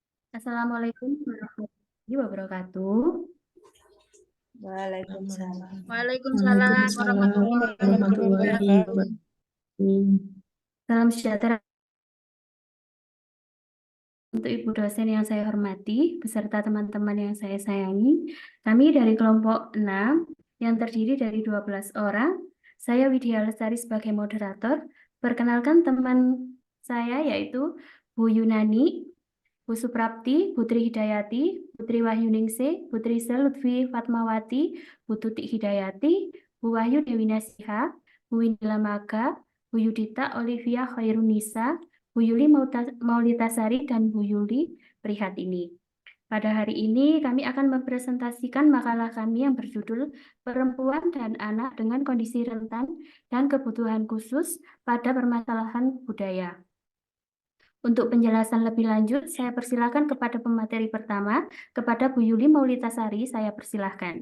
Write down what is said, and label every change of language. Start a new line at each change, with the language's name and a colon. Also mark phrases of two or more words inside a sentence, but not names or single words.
Arabic: السلام عليكم ورحمة الله وبركاته. Waalaikumsalam. Waalaikumsalam Waalaikumsalam warahmatullahi warahmatullahi wabarakatuh. wabarakatuh.
Indonesian: Salam sejahtera untuk Ibu dosen yang saya hormati, beserta teman-teman yang saya sayangi. Kami dari kelompok 6 yang terdiri dari 12 orang. Saya Widya Lestari sebagai moderator. Perkenalkan teman saya yaitu Bu Yunani, Bu Suprapti, Putri Hidayati, Putri Wahyuningsih, Putri Selutfi Fatmawati, Bu Tutik Hidayati, Bu Wahyu Dewi Nasiha, Bu Windila Maga, Bu Yudita Olivia Khairunisa, Bu Yuli Maulitasari, dan Bu Yuli Prihatini. Pada hari ini kami akan mempresentasikan makalah kami yang berjudul Perempuan dan Anak dengan Kondisi Rentan dan Kebutuhan Khusus pada Permasalahan Budaya. Untuk penjelasan lebih lanjut, saya persilakan kepada pemateri pertama, kepada Bu Yuli Maulitasari, saya persilahkan.